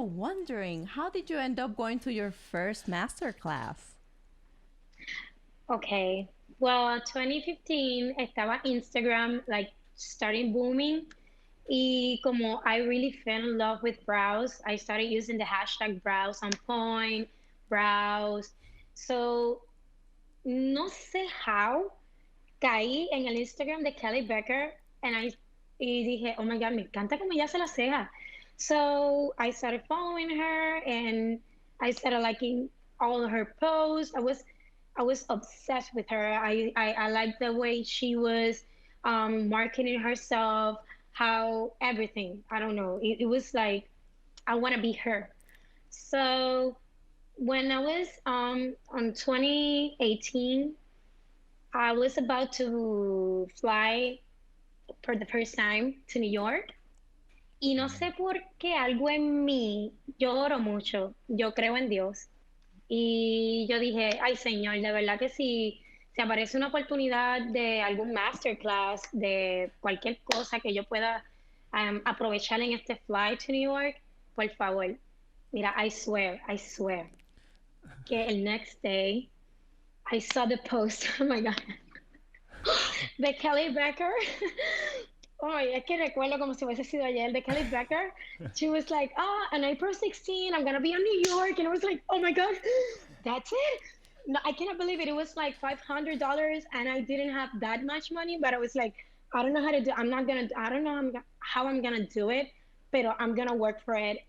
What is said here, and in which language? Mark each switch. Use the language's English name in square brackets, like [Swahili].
[English] wondering, how did you end up going to your first master class? Okay. Well, 2015 [Spanish] estaba [English] Instagram like starting booming. [Spanish] Y como [English] I really fell in love with brows, I started using the hashtag brows on point, brows. So, [Spanish] no sé [English] how, [Spanish] caí en el Instagram de Kelly Becker y dije, [English] oh my God, [Spanish] me encanta como ella se la ceja. [English] So I started following her and I started liking all of her posts. I was obsessed with her. I liked the way she was marketing herself, how everything. I don't know. It was like I want to be her. So when I was on 2018, I was about to fly for the first time to New York. [Spanish] Y no sé por qué algo en mí, yo oro mucho, yo creo en Dios. Y yo dije, ay Señor, de verdad que si aparece una oportunidad de algún masterclass, de cualquier cosa que yo pueda aprovechar en este [English] flight to New York, [Spanish] por favor. Mira, [English] I swear, [Spanish] que el [English] next day I saw the post, oh my God, [Spanish] de [English] Kelly Becker. [Spanish] Oh, es que recuerdo como si hubiese sido ayer, de Kelly Becker. [English] She was like, on April 16, I'm gonna be in New York. And I was like, oh my God, that's it? No, I cannot believe it. It was like $500 and I didn't have that much money, but I was like, I don't know how to do I don't know how I'm gonna do it, but I'm gonna work for it.